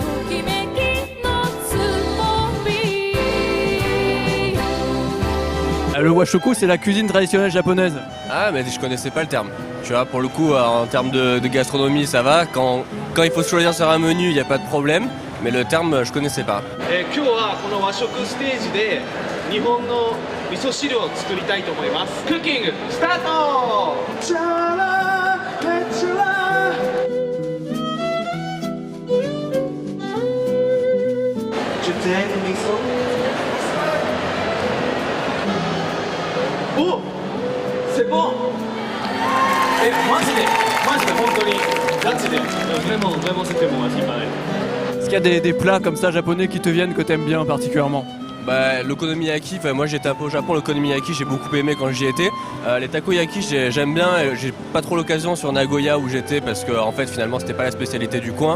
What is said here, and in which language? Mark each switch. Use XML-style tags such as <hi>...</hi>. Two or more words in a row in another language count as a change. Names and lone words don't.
<fr>Le Washoku c'est la cuisine traditionnelle japonaise. Ah, mais je connaissais pas le terme. Tu vois, pour le coup, en termes de gastronomie, ça va. Quand il faut choisir sur un menu, il n'y a pas de problème. Mais le terme, je connaissais pas.</fr> <ja>今日はこの和食ステージで日本の味噌汁を作りたいと思います。クッキングスタート。</ja> <fr>チャラレチャラ。Je t'aime le 味噌。Oh, c'est bon. Et</fr> <ja>マジで本当にガチで。</ja> <fr>Vraiment c'était bon à ce qui paraît. Est-ce qu'il y a des plats comme ça japonais qui te viennent que t'aimes bien particulièrement? L'okonomiyaki, moi j'étais un peu au Japon, l'okonomiyaki j'ai beaucoup aimé quand j'y étais. Les takoyaki j'aime bien, j'ai pas trop l'occasion sur Nagoya où j'étais parce que en fait finalement c'était pas la spécialité du coin.</fr>